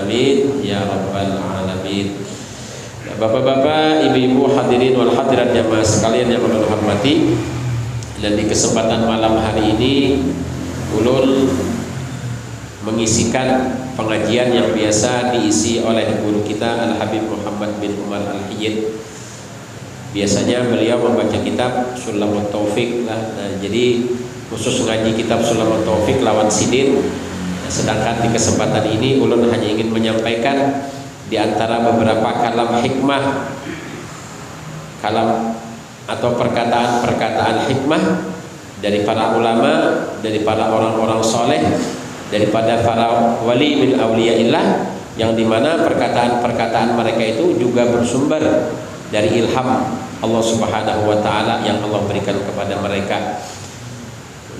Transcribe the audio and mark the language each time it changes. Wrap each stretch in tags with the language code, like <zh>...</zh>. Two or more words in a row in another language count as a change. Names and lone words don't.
<ar>آمين يا رب العالمين.</ar> <bjn>Bapak-bapak, ibu-ibu</bjn> <ar>الحاضرين والحاضرات</ar> <bjn>jamaah sekalian yang Allah hormati, dan di kesempatan malam hari ini ulun mengisikan pengajian yang biasa diisi oleh guru kita Al-Habib Muhammad bin Umar Al-Hiyid. Biasanya beliau membaca kitab Sulamut Taufik lah. Nah, jadi khusus ngaji kitab Sulamut Taufik lawan Sidin. Nah, sedangkan di kesempatan ini ulun hanya ingin menyampaikan di antara beberapa kalam hikmah, kalam atau perkataan-perkataan hikmah dari para ulama, dari para orang-orang soleh, daripada para wali</bjn> <ar>من أولياء الله,</ar> <bjn>yang dimana perkataan-perkataan mereka itu juga bersumber dari ilham</bjn> <ar>الله سبحانه وتعالى</ar> <bjn>yang Allah berikan kepada mereka.</bjn>